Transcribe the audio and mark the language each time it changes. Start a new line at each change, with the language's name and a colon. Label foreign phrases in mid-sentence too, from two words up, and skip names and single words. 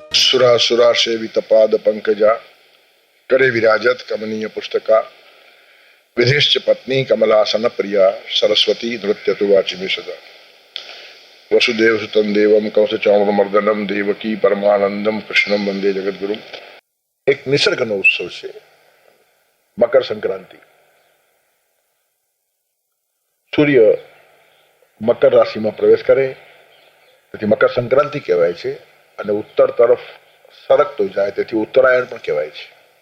Sanskrit: सुरा सेवित पाद पंकजा करे विराजत कमनीय पुस्तका विधिश्च पत्नी कमलासन प्रिया सरस्वती नृत्य तु वाचि में सदा वसुदेव सुतं देवम कंस चाणूरमर्दनम देवकी परमानंदम कृष्णम वंदे जगद्गुरु।
Gujarati: એક નિસર્ગનો ઉત્સવ છે મકર સંક્રાંતિ। સૂર્ય મકર રાશિમાં પ્રવેશ કરે તેથી મકર સંક્રાંતિ કહેવાય છે અને ઉત્તર તરફ સરકતો જાય તેથી ઉત્તરાયણ પણ કહેવાય છે।